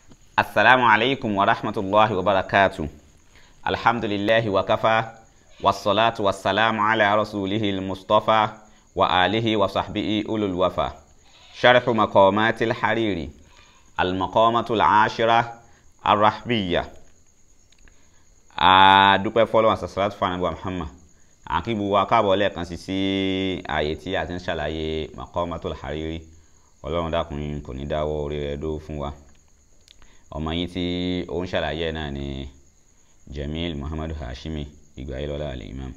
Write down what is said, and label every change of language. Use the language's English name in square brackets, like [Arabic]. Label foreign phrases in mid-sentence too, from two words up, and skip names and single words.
[Arabic] السلام عليكم ورحمة الله وبركاته. الحمد لله وكفى. والصلاة والسلام على رسوله المصطفى وآله وصحبه أولي الوفا. شرح مقامات الحريري. المقامة العاشرة الرحبية. [Yoruba] Dúpẹ́ fọ́lọ́run salatu fún Ànábì Muhammad. Àkí gbogbo wa káàbọ̀ lẹ́ẹ̀kan sí ààyè tí a ti ń ṣàlàyé maqamatu al-Hariri. Ọlọ́run dákun kò ní dáwọ́ orí rẹ̀ dó fún wa. Ọmọ yín tí ó ń ṣàlàyé náà ni Jamil Muhammadu Hashimi Igbayilọla al-Imam.